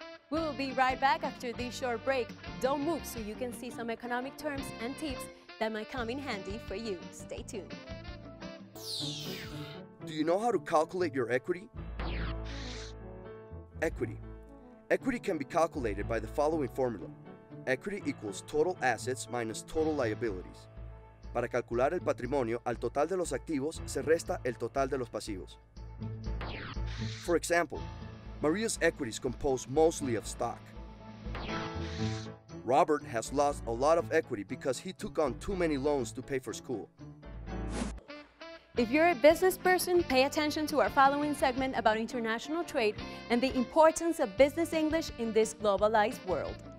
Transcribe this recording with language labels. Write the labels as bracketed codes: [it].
[en] We will be right back after this short break. Don't move so you can see some economic terms and tips that might come in handy for you. Stay tuned. Do you know how to calculate your equity? Equity. Equity can be calculated by the following formula. Equity equals total assets minus total liabilities. [es] Para calcular el patrimonio, al total de los activos se resta el total de los pasivos. [en] For example, Maria's equity is composed mostly of stock. Robert has lost a lot of equity because he took on too many loans to pay for school. If you're a business person, pay attention to our following segment about international trade and the importance of business English in this globalized world.